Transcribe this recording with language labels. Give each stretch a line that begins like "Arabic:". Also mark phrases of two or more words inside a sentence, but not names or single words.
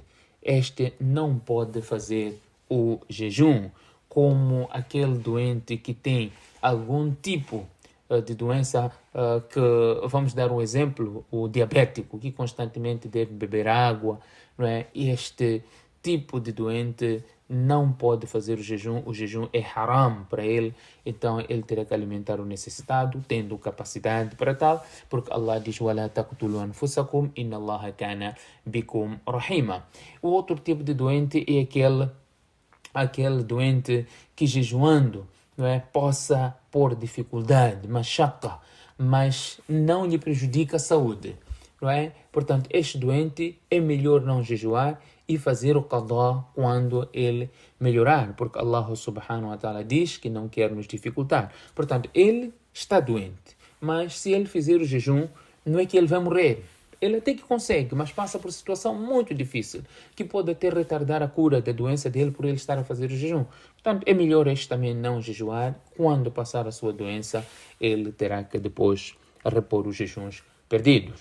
Portuguese: Este não pode fazer o jejum, como aquele doente que tem algum tipo de doença, que vamos dar um exemplo, o diabético, que constantemente deve beber água, não é? Este tipo de doente não pode fazer o jejum é haram para ele, então ele terá que alimentar o necessitado, tendo capacidade para tal, porque Allah diz:
Arabic: وَلَا تَقْتُلُوا أَنفُسَكُمْ إِنَّ اللَّهَ كَانَ بِكُمْ رَحِيمًا.
Portuguese: O outro tipo de doente é aquele doente que jejuando, não é, possa pôr dificuldade, mashaqqa, mas não lhe prejudica a saúde, não é? Portanto, este doente é melhor não jejuar e fazer o qadá quando ele melhorar, porque Allah
Arabic: سبحانه وتعالى
Portuguese: diz que não quer nos dificultar. Portanto, ele está doente, mas se ele fizer o jejum, não é que ele vai morrer. Ele até que consegue, mas passa por situação muito difícil, que pode até retardar a cura da doença dele por ele estar a fazer o jejum. Portanto, é melhor este também não jejuar. Quando passar a sua doença, ele terá que depois repor os jejuns perdidos.